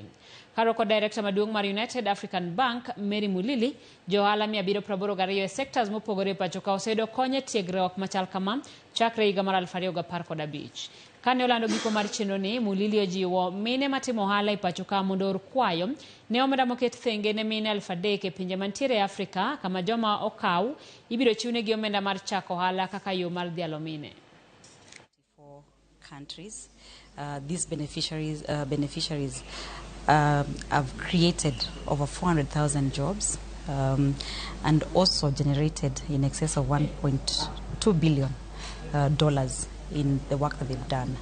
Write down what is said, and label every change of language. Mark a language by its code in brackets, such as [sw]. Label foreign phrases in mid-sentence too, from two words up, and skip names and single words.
[luo] Karoko Director maduong' mar United African Bank, Mary Mulili, johala 782 e sectors mopogore pacho ka oseyudo kony e tiegruok machal kama chakre higa mar 2015. Kane olando giko mar chenroni, Mulili ojiwo mine matimo ohala e pacho ka mondo or kwayo ne omenda moket thenge ne mine 3,000 e pinje mantiere e Afrika kama joma okaw ibiro chiwnegi omenda mar chako ohala kaka yo mar dhialo mine. [en] Countries, these beneficiaries have created over 400,000 jobs and also generated in excess of $1.2 billion in the work that they've done.